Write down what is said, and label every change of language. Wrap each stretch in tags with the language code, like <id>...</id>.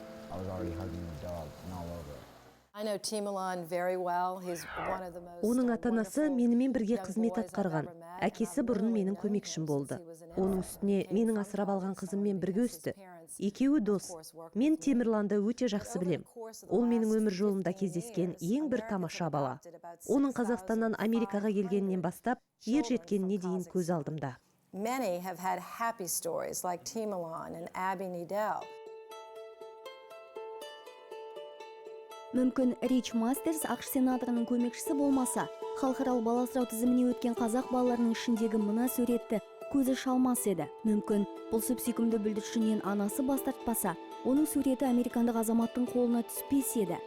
<en>I was already hugging the dog and all over it. I know Timulan very well. He's one of the most</en> <kk>Оның ата-анасы менімен бірге қызмет атқарған. Әкесі бұрын менің көмекшім болды. Оның үстіне менің асырап алған қызыммен бірге өсті. Екеуі дос. Мен Темірланды өте жақсы білем. Ол менің өмір жолымда кездескен ең бір тамаша бала. Оның Қазақстаннан Америкаға келгеннен бастап, ер жеткеніне дейін көз алдымда.</kk> <en>Many have had happy stories like Timulan and Abby Needell.</en> <kk>Мүмкін Рич Мастерс ақш сенаторының көмекшісі болмаса, халықаралық бала асырау тізіміне өткен қазақ балаларының ішіндегі мына суретті көзі шалмас еді. Мүмкін бұл сүп-сүйкімді бүлдіршіннен анасы бас тартпаса, оның суреті американдық азаматтың қолына түспес еді.</kk>